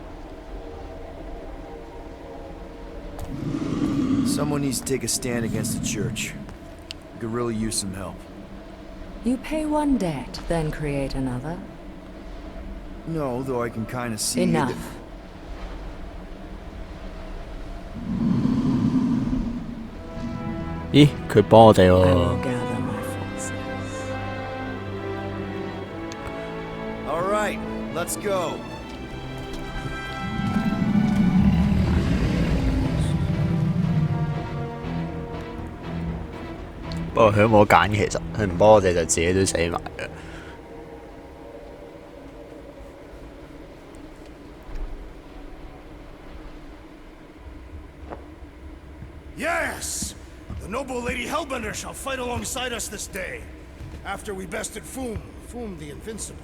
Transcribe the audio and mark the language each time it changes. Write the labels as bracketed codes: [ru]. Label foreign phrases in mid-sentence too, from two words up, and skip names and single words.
[en] Someone needs to take a stand against the church. We could really use some help. You pay one debt, then create another. No, though I can kind of see Enough. that- [yue] 咦，佢幫我哋 [en] I [yue] 喎 [en] will。gather my forces. All right, let's go. [yue] 不過佢都冇揀，其實佢唔幫我哋就自己都死埋嘅。 [en] Yes! The noble Lady Hellbender shall fight alongside us this day. After we bested Foom the Invincible.